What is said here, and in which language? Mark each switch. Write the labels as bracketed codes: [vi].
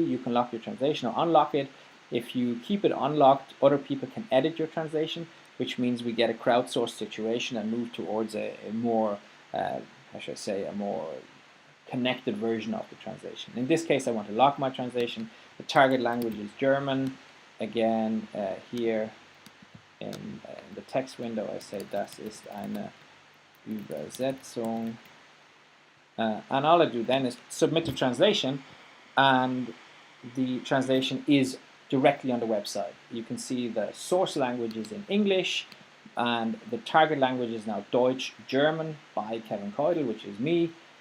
[en] You can lock your translation or unlock it. If you keep it unlocked, other people can edit your translation, which means we get a crowdsourced situation and move towards a more, how should I say, a more connected version of the translation. In this case, I want to lock my translation. The target language is German. Again, here in the text window, I say, [de] das ist eine Übersetzung. [en] And all I do then is submit the translation, and the translation is directly on the website. You can see the source language is in English, and the target language is now Deutsch German by Kevin Keudel, which is me.